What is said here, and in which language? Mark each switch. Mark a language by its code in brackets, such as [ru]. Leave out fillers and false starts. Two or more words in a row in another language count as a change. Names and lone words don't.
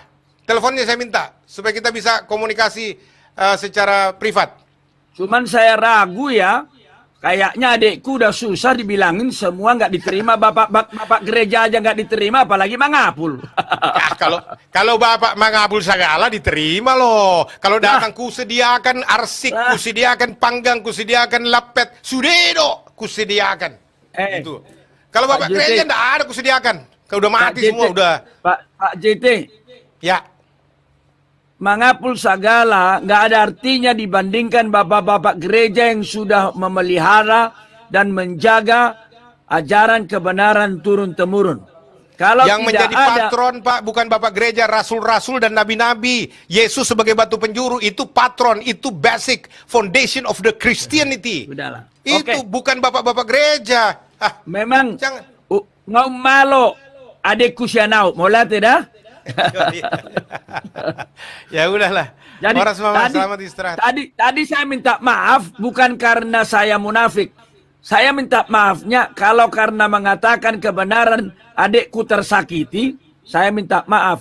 [id] Teleponnya saya minta supaya kita bisa komunikasi secara privat. Cuman saya ragu ya. Kayaknya adekku udah susah dibilangin semua nggak diterima, bapak gereja aja nggak diterima, apalagi Mangapul. Kalau Bapak Mangapul segala diterima loh. Kalau datang kusediakan arsik, kusediakan panggang, kusediakan lapet, sudedo kusediakan. Gitu. Kalau Bapak gereja enggak ada kusediakan. Kalau udah mati semua udah. Pak JT. Ya. Mangapul segala nggak ada artinya dibandingkan bapak-bapak gereja yang sudah memelihara dan menjaga ajaran kebenaran turun-temurun. Kalau yang tidak menjadi ada, patron Pak bukan bapak gereja, rasul-rasul dan nabi-nabi. Yesus sebagai batu penjuru itu patron, itu [en] basic foundation of the Christianity. [id] Udahlah. Itu bukan bapak-bapak gereja. Memang Jangan. [bbc] ngau malo adekku sianau, mola tidak? [id] Ya udahlah. Jadi Horas Mama, selamat istirahat. Tadi saya minta maaf bukan karena saya munafik. Saya minta maafnya kalau karena mengatakan kebenaran adekku tersakiti, saya minta maaf.